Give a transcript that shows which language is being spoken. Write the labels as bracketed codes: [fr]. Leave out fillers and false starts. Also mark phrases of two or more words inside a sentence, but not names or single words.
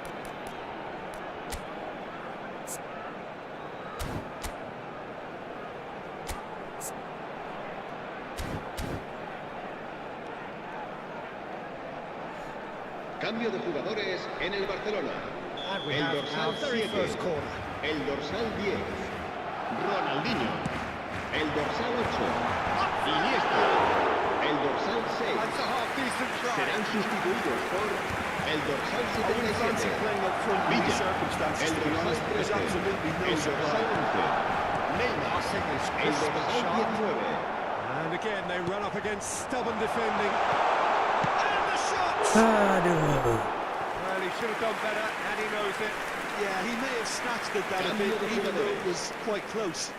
[es] Cambio de jugadores en el Barcelona. [en] And we [es] El [en] have [es] dorsal [en] our very [es] 7. [en] first corner. [es] El dorsal 10. Ronaldinho. El dorsal 8. Iniesta. El dorsal 6. [en] That's a half decent try. [es] serán sustituidos por el dorsal [en] I wouldn't fancy [es] 77, [en] playing up front in these [es] Villa, [en] circumstances, [es] el [en] to be [es] dorsal [en] honest. There's [es] 13, [en] absolutely no [es] el dorsal [en] supply. [es] 11, Neymar, [en] Passing is [es] el [en] crisp and [es] dorsal [en] sharp. [es] 19. [en] And again, they run up against stubborn defending. And the shot! Aduh. Well, he should have done better, and he knows it. Yeah, he may have snatched at that a bit, even though it was quite close.